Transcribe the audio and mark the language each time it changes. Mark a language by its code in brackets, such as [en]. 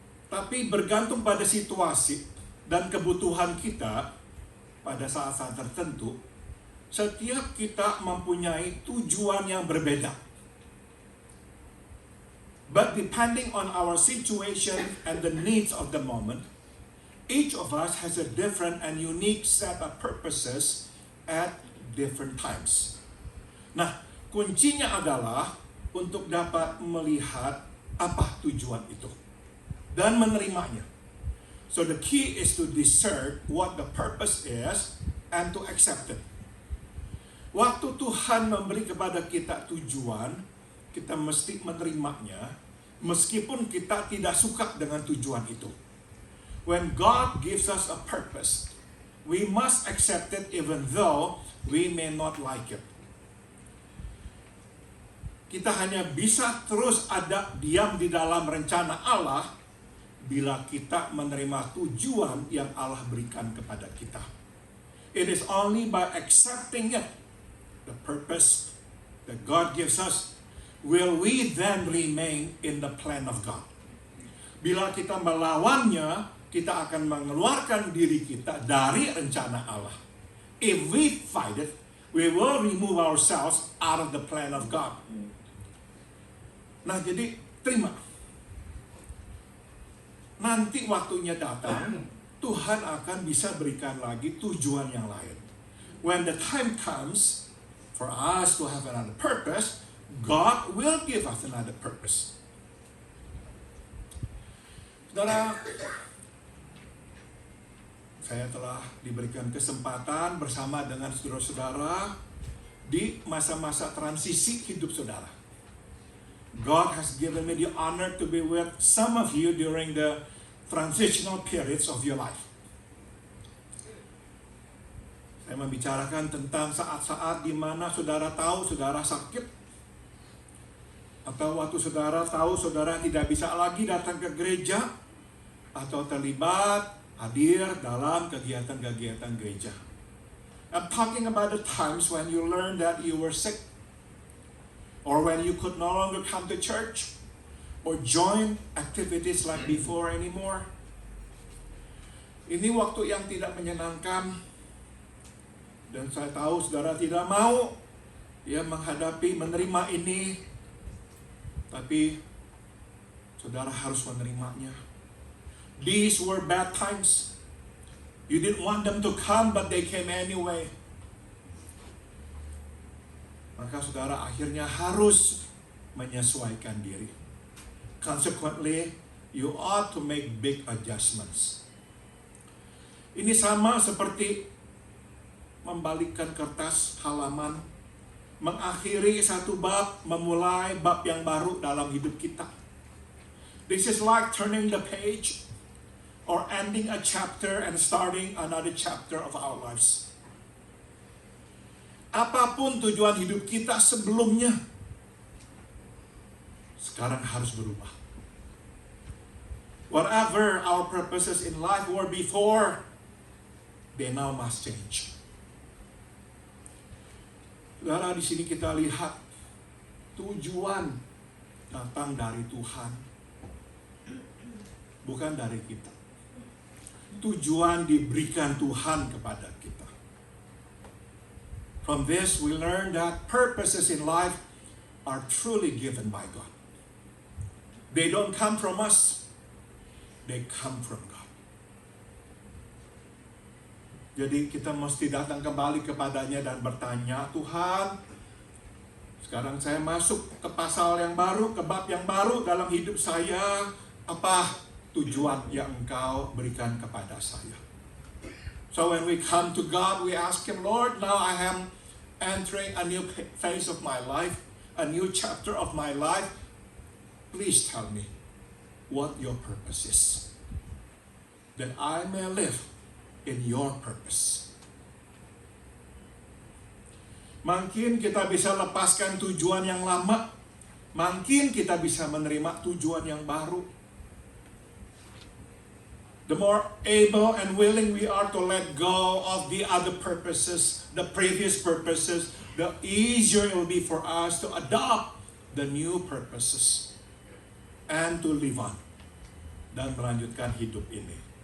[id] Tapi bergantung pada situasi dan kebutuhan kita pada saat-saat tertentu, setiap kita mempunyai tujuan yang berbeda. [en] But depending on our situation and the needs of the moment, each of us has a different and unique set of purposes at different times. [id] Nah, kuncinya adalah untuk dapat melihat apa tujuan itu dan menerimanya. [en] So the key is to discern what the purpose is and to accept it. [id] Waktu Tuhan memberi kepada kita tujuan, kita mesti menerimanya meskipun kita tidak suka dengan tujuan itu. [en] When God gives us a purpose, we must accept it even though we may not like it. [id] Kita hanya bisa terus ada diam di dalam rencana Allah bila kita menerima tujuan yang Allah berikan kepada kita. [en] It is only by accepting it, the purpose that God gives us, will we then remain in the plan of God. [id] Bila kita melawannya, kita akan mengeluarkan diri kita dari rencana Allah. [en] If we fight it, we will remove ourselves out of the plan of God. [id] Nah, jadi terima. Nanti waktunya datang, Tuhan akan bisa berikan lagi tujuan yang lain. [en] When the time comes for us to have another purpose, God will give us another purpose. [id] Saudara, saya telah diberikan kesempatan bersama dengan saudara-saudara di masa-masa transisi hidup saudara. [en] God has given me the honor to be with some of you during the transitional periods of your life. [id] Saya membicarakan tentang saat-saat di mana saudara tahu saudara sakit, atau waktu saudara tahu saudara tidak bisa lagi datang ke gereja, atau terlibat hadir dalam kegiatan-kegiatan gereja. [en] I'm talking about the times when you learned that you were sick, or when you could no longer come to church, or join activities like before anymore. [id] Ini waktu yang tidak menyenangkan, dan saya tahu saudara tidak mau menghadapi, menerima ini, tapi saudara harus menerimanya. [en] These were bad times. You didn't want them to come, but they came anyway. [id] Maka saudara akhirnya harus menyesuaikan diri. [en] Consequently, you ought to make big adjustments. [id] Ini sama seperti membalikkan kertas halaman, mengakhiri satu bab, memulai bab yang baru dalam hidup kita. [en] This is like turning the page or ending a chapter and starting another chapter of our lives. [id] Apapun tujuan hidup kita sebelumnya, sekarang harus berubah. [en] Whatever our purposes in life were before, they now must change. [id] Saudara, di sini kita lihat tujuan datang dari Tuhan, bukan dari kita. Tujuan diberikan Tuhan kepada kita. [en] From this we learn that purposes in life are truly given by God. They don't come from us, they come from God. [id] Jadi kita mesti datang kembali kepadanya dan bertanya, Tuhan, sekarang saya masuk ke pasal yang baru, ke bab yang baru dalam hidup saya. Apa tujuan yang Engkau berikan kepada saya? [en] So when we come to God, we ask Him, Lord, now I am entering a new phase of my life, a new chapter of my life. Please tell me what your purpose is, that I may live in your purpose. [id] Mungkin kita bisa lepaskan tujuan yang lama, mungkin kita bisa menerima tujuan yang baru. [en] The more able and willing we are to let go of the other purposes, the previous purposes, the easier it will be for us to adopt the new purposes and to live on [id] dan melanjutkan hidup ini.